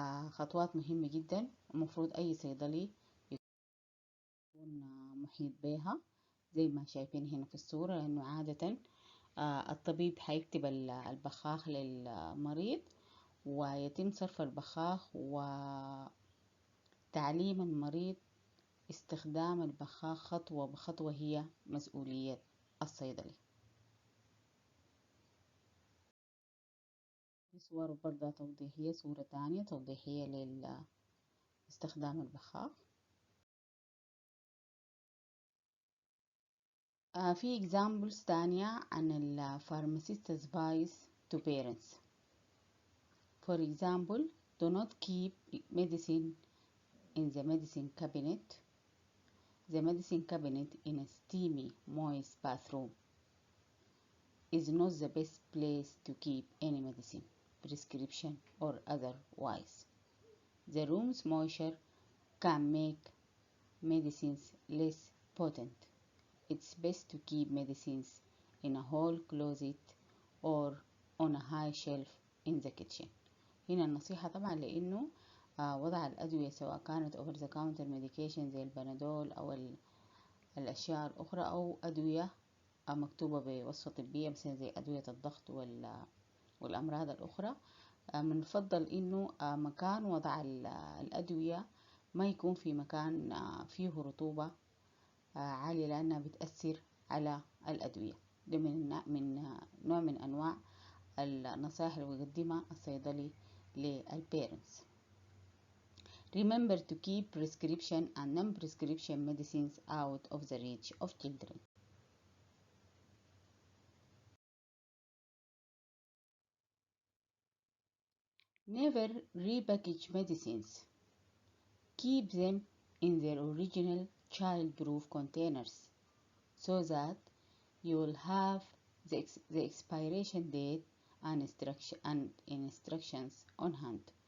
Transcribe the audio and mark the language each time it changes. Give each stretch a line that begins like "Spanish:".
Arabic: خطوات مهمة جدا المفروض أي صيدلي يكون محيط بها زي ما شايفين هنا في الصورة، لأنه عادة الطبيب حيكتب البخاخ للمريض ويتم صرف البخاخ وتعليم المريض استخدام البخاخ خطوة بخطوة، هي مسؤولية الصيدلي. صور برضه توضيحية، صورة تانية توضيحية لاستخدام البخاخ.
English: في examples
Arabic: تانية عن ال
English: pharmacist advice to parents. For example, do not keep medicine in the medicine cabinet. The medicine cabinet in a steamy, moist bathroom is not the best place to keep any medicine, prescription or otherwise. The room's moisture can make medicines less potent. It's best to keep medicines in a hall closet or on a high shelf in the kitchen.
Arabic: هنا النصيحة طبعا لأنه وضع الأدوية سواء كانت
English: over the counter medication
Arabic: زي البنادول أو الأشياء الأخرى أو أدوية مكتوبة بوصفة طبية مثلا زي أدوية الضغط والأمراض الأخرى، من الفضل إنه مكان وضع الأدوية ما يكون في مكان فيه رطوبة عالية لأنها بتأثر على الأدوية. ده من نوع من أنواع النصائح اللي بيقدمها الصيدلي للبيرنتس.
English: Remember to keep prescription and non-prescription medicines out of the reach of children. Never repackage medicines. Keep them in their original child-proof containers so that you will have the expiration date and instructions on hand.